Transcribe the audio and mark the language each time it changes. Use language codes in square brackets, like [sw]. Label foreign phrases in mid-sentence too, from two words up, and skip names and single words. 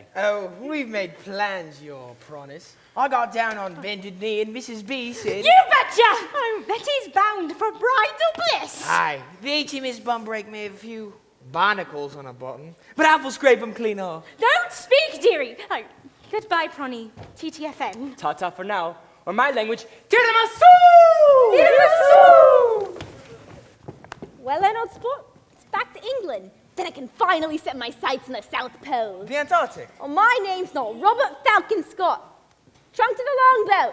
[en] Oh, we've made plans, your promise. I got down on bended knee and Mrs. B said... You betcha! I'm Betty's bound for bridal bliss. Aye, the HMS Bumbreak may have a few barnacles on her bottom, but I'll scrape them clean off. Don't speak, dearie. Oh, goodbye, Pronny. TTFN. Ta-ta for now. Or my language, tiramisu! Tiramisu! Well then, old sport, it's back to England. Then I can finally set my sights on the South Pole. The Antarctic. Oh, my name's not Robert Falcon Scott. Trunk to the longboat.